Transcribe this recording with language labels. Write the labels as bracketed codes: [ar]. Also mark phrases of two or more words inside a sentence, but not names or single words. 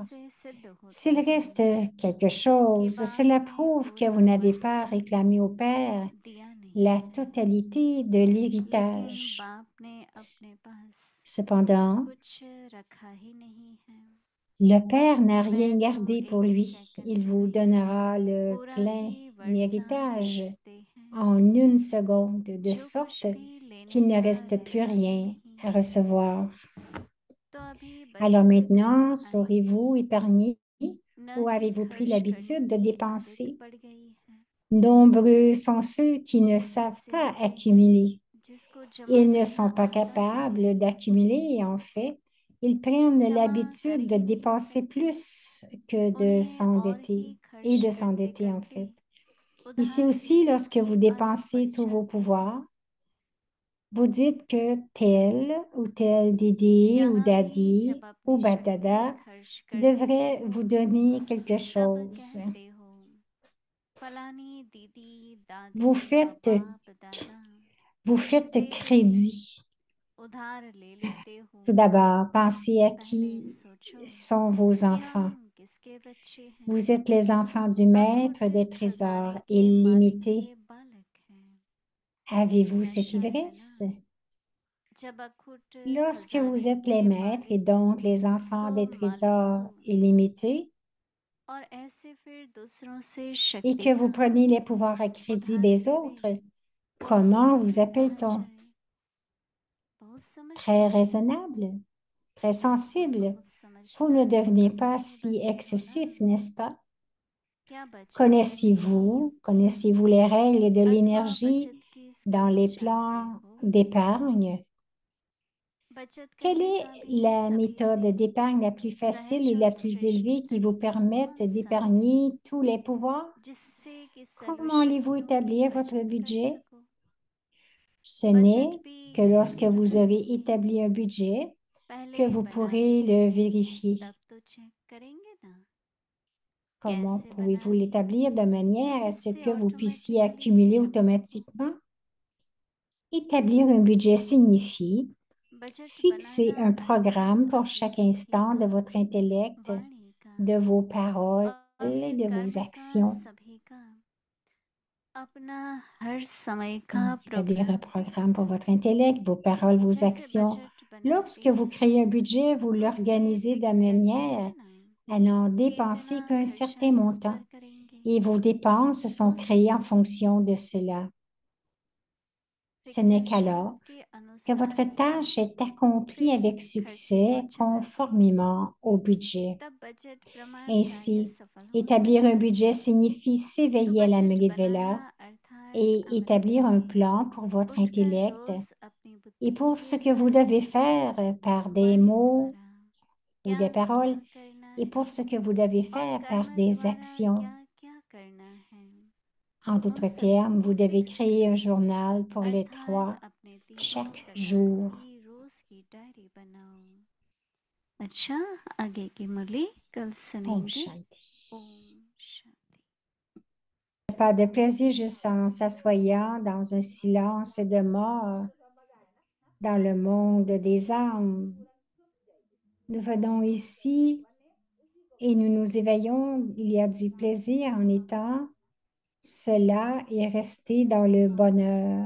[fr] S'il reste quelque chose, cela prouve que vous n'avez pas réclamé au Père la totalité de l'héritage. Cependant, Le Père n'a rien [hi] वह तो [fr] gardé pour [hi] एक [fr] lui. [hi] सेकंड [fr] Il vous [hi] में [fr] donnera le [hi] पूरा [fr] plein [hi] ही वर्षा दे [fr] héritage [hi] देते हैं, [fr] en une seconde, de [hi] जो कुछ [fr] sorte [hi] भी लेने [fr] qu'il ne [hi] का [fr] reste plus [hi] रहता ही [fr] rien [hi] नहीं। [fr] à recevoir. [hi] तो अभी [fr] Alors [hi] बचत [fr] maintenant, [hi] करनी आएगी, [fr] saurez-vous épargner [hi] न [fr] ou [hi] कि [fr] avez-vous pris [hi] खर्च [fr] l'habitude [hi] करने [fr] de [hi] की आदत [fr] dépenser? [hi] पड़ गई है। [fr] Nombreux sont ceux qui ne [hi] बहुत [fr] savent [hi] ऐसे [fr] pas [hi] होते हैं [fr] accumuler. [hi] जिसको जमा [fr] Ils ne [hi] करना [fr] sont pas [hi] आता ही [fr] capables [hi] नहीं, [fr] d'accumuler. En fait, ils prennent [hi] जमा कर [fr] l'habitude de [hi] ही नहीं [fr] dépenser [hi] सकते, [fr] plus que de [hi] उन्हें और [fr] s'endetter [hi] ही [fr] et [hi] खर्च [fr] de [hi] करते [fr] s'endetter en [hi] करते [fr] fait. Ici [hi] उधार [fr] aussi, [hi] लेने [fr] lorsque [hi] की [fr] vous [hi] आदत पड़ [fr] dépensez tous vos [hi] जाती है। [fr] pouvoirs, vous dites que tel ou tel Didi ou [hi] यहाँ भी [fr] Dadi [hi] जब [fr] ou [hi] अपनी शक्ति [fr] Badada [hi] खर्च कर देते [fr] devrait [hi] हो, [fr] vous donner quelque [hi] तब [fr] chose. [hi] कहते हो फलानी दीदी [fr] Vous [hi] दादी व [fr] faites, [hi] बाप दादा [fr] vous [hi] कुछ [fr] faites [hi] दे देते हैं, [fr] crédit. [hi] उधार ले लेते हो। [fr] Tout d'abord, pensez à [hi] पहले [fr] qui [hi] सोचो [fr] sont vos [hi] कि हम [fr] enfants. [hi] किसके बच्चे हैं। [fr] Vous êtes les enfants du maître [hi] अखुट [fr] des trésors [hi] खजाने के मालिक [fr] illimités. [hi] के बालक हैं। [fr] Avez-vous cette [hi] नशा है ना, [fr] ivresse? [hi] जब अखुट [fr] Lorsque vous [hi] खजाने [fr] êtes les [hi] के [fr] maîtres et [hi] मालिक [fr] donc les enfants [hi] सो [fr] des [hi] मालिक [fr] trésors [hi] हो, [fr] illimités, [hi] और ऐसे फिर दूसरों से [fr] et que vous [hi] शक्तियाँ [fr] prenez les pouvoirs à crédit [hi] उधार [fr] des [hi] लेवे, [fr] autres, [hi] तो [fr] comment vous [hi] क्या कहना [fr] appelle-t-on? [hi] चाहे। बहुत [fr] Très [hi] समझदार हो, [fr] raisonnable, très sensible. [hi] बहुत [fr] Vous ne [hi] समझदार तो [fr] devenez [hi] कभी [fr] pas [hi] नहीं [fr] si [hi] बनते हो ना। [fr] excessif, n'est-ce pas? [hi] क्या बचत करने की [fr] Connaissez-vous, [hi] युक्ति [fr] connaissez-vous les règles de [hi] अथवा [fr] l'énergie [hi] बचत की [fr] dans [hi] स्कीम [fr] les [hi] जानते [fr] plans [hi] हो। [fr] d'épargne? [hi] बचत [fr] Quelle [hi] करने [fr] est [hi] का भी [fr] la [hi] सभी [fr] méthode [hi] से [fr] d'épargne la plus facile [hi] सहज [fr] et [hi] और [fr] la plus [hi] श्रेष्ठ [fr] élevée qui vous [hi] तरीका [fr] permette [hi] कौन सा है, [fr] d'épargner tous les pouvoirs? [hi] जिससे कि सर्व [fr] Comment allez-vous [hi] शक्तियों की [fr] établir votre [hi] बचत कर [fr] budget? [hi] सको। [fr] Ce [hi] बजट [fr] n'est [hi] भी [fr] que lorsque [hi] कैसे [fr] vous aurez [hi] बनाएंगे, [fr] établi un budget [hi] पहले [fr] que vous pourrez [hi] बनाएंगे [fr] le vérifier. [hi] तब तो चेक करेंगे ना। [fr] Comment [hi] कैसे [fr] pouvez-vous [hi] बनाएं [fr] l'établir de [hi] कि [fr] manière à ce [hi] जिससे [fr] que vous puissiez [hi] ऑटोमेटिकली [fr] accumuler [hi] जमा हो। [fr] automatiquement? Établir un budget signifie [hi] बजट [fr] fixer [hi] बनाना [fr] un [hi] अर्थ है [fr] programme pour [hi] अपनी [fr] chaque [hi] बुद्धि [fr] instant de [hi] का, [fr] votre intellect, [hi] वाणी का [fr] de vos paroles [hi] और [fr] et [hi] फिर [fr] de vos [hi] कर्म का, [fr] actions. [hi] सभी का, अपना हर समय का [fr] Donc, établir un [hi] प्रोग्राम [fr] programme pour [hi] फिक्स्ड। [fr] votre intellect, vos paroles, vos [hi] जैसे [fr] actions. [hi] बजट बनाते [fr] Lorsque vous [hi] हैं [fr] créez un budget, vous [hi] तो उसे [fr] l'organisez de [hi] फिक्स करते [fr] manière [hi] हैं ना [fr] à n'en [hi] कि इतना [fr] dépenser qu'un [hi] खर्चा [fr] certain [hi] इस [fr] montant [hi] पर करेंगे। [fr] et vos dépenses sont [hi] उस [fr] créées en fonction de cela. Ce n'est [hi] फिक्सेशन [fr] qu'alors [hi] के [fr] que [hi] अनुसार [fr] votre [hi] ही [fr] tâche est accomplie [hi] फिर [fr] avec [hi] खर्चे को [fr] succès [hi] चलाते हैं, [fr] conformément au budget. [hi] तब बजट प्रमाणतः [fr] Ainsi, [hi] सफल हो [fr] établir un [hi] सकता है। [fr] budget signifie [hi] तो [fr] s'éveiller à la [hi] बजट बनाना [fr] Mrigvela [hi] अर्थात [fr] et [hi] अमृत [fr] établir un [hi] है। [fr] plan pour votre [hi] उठकर [fr] intellect [hi] रोज अपनी [fr] et [hi] बुद्धि [fr] pour ce [hi] के [fr] que vous [hi] द्वारा, [fr] devez faire par des [hi] वाणी [fr] mots [hi] द्वारा [fr] ou [hi] क्या [fr] des [hi] क्या [fr] paroles [hi] करना [fr] et [hi] है [fr] pour ce que vous devez [hi] और [fr] faire par [hi] कर्म [fr] des [hi] द्वारा [fr] actions. [hi] क्या क्या करना है, [fr] En [hi] उन [fr] d'autres [hi] सभी [fr] termes, [hi] को [fr] vous devez [hi] फिक्स [fr] créer un [hi] करो। [fr] journal pour les [hi] अर्थात [fr] trois [hi] अपने तीनों [fr] chaque [hi] प्रकार [fr] jour. [hi] की रोज की डायरी बनाओ। अच्छा, आगे की मुरली कल Om सुनेंगे। Shanti. ओम शांति। [fr] Pas de plaisir juste en s'assoyant dans un silence de mort dans le monde des âmes. Nous venons ici et nous nous éveillons. Il y a du plaisir en étant cela et rester dans le bonheur.